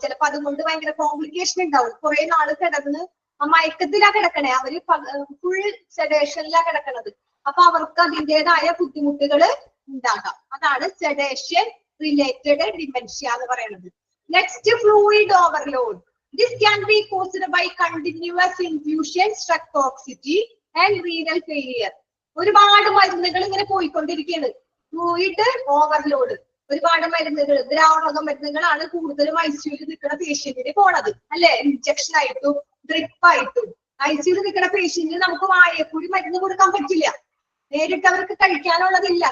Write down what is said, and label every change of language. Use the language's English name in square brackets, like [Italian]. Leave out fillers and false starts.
[Malayalam] ചിലപ്പോ അതുകൊണ്ട് ഭയങ്കര കോംപ്ലിക്കേഷൻ ഉണ്ടാവും. കുറെ നാള് കിടന്ന് മയക്കത്തിലാ കിടക്കണേ, അവര് ഫുൾ സെഡേഷനിലാ കിടക്കണത്. അപ്പൊ അവർക്ക് അതിൻ്റെതായ ബുദ്ധിമുട്ടുകൾ ഉണ്ടാകാം. അതാണ് സെഡേഷൻ റിലേറ്റഡ് ഡിമെൻഷ്യ എന്ന് പറയുന്നത്. Next, fluid overload. [English] This can be caused by continuous infusion, struck toxicity and renal failure. [Malayalam] ഒരുപാട് മരുന്നുകൾ ഇങ്ങനെ പോയിക്കൊണ്ടിരിക്കുകയാണ്. ഫ്ലൂയിഡ് ഓവർലോഡ്, ഒരുപാട് മരുന്നുകൾ, ദ്രാവക മരുന്നുകളാണ് കൂടുതലും ഐസിയുയിൽ നിൽക്കുന്ന പേഷ്യന്റിന് പോണത്, അല്ലെ? ഇഞ്ചക്ഷൻ ആയിട്ടും ഡ്രിപ്പ് ആയിട്ടും. ഐസിയുയിൽ നിൽക്കുന്ന പേഷ്യന്റിന് നമുക്ക് വായക്കൂടി മരുന്ന് കൊടുക്കാൻ പറ്റില്ല, നേരിട്ട് അവർക്ക് കഴിക്കാനുള്ളതില്ല.